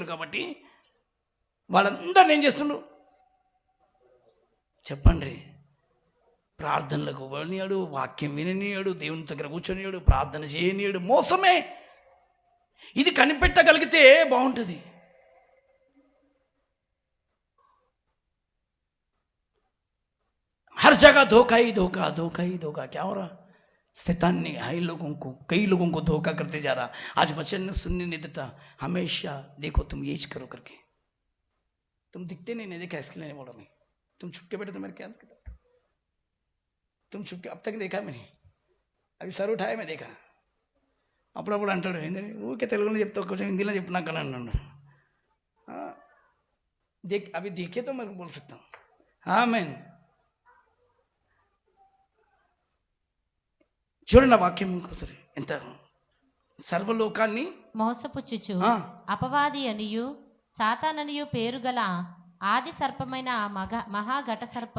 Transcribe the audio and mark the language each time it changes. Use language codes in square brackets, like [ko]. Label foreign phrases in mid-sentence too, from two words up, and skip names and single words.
[te] కాబట్టి వాళ్ళందరిని ఏం చేస్తుండ్రు చెప్పండి? ప్రార్థనలకు వెళ్ళనియాడు, వాక్యం విననీయాడు, దేవుని దగ్గర కూర్చొనియాడు, ప్రార్థన చేయనీయాడు. మోసమే. ఇది కనిపెట్టగలిగితే బాగుంటుంది. [hi] हर जगह धोखा ही धोखा, धोखा ही धोखा. क्या हो रहा? शैतान ने कई लोगों को धोखा करते जा रहा. आज वचन सुनने नहीं देता. हमेशा देखो तुम ये करो करके. तुम दिखते नहीं देखा, इसके लिए नहीं बोला मैं. तुम छुपके बैठे तो मेरे क्या, तुम छुपके अब तक देखा मैंने, अभी सर उठाया मैं देखा. [te] అప్పుడప్పుడు అంటాడు, ఊరికే తెలుగులో చెప్తా, కొంచెం హిందీలో చెప్పినాక అన్నాడు. [hi] अभी देखे तो मैं बोल सकता हूँ. [te] ఆమేన్. చూడండి ఆ వాక్యం ఇంకోసారి. ఎంత సర్వలోకాన్ని మోసపుచ్చుచు అపవాది అనియు సాతాననియు పేరు గల ఆది సర్పమైన మహాఘట సర్పం.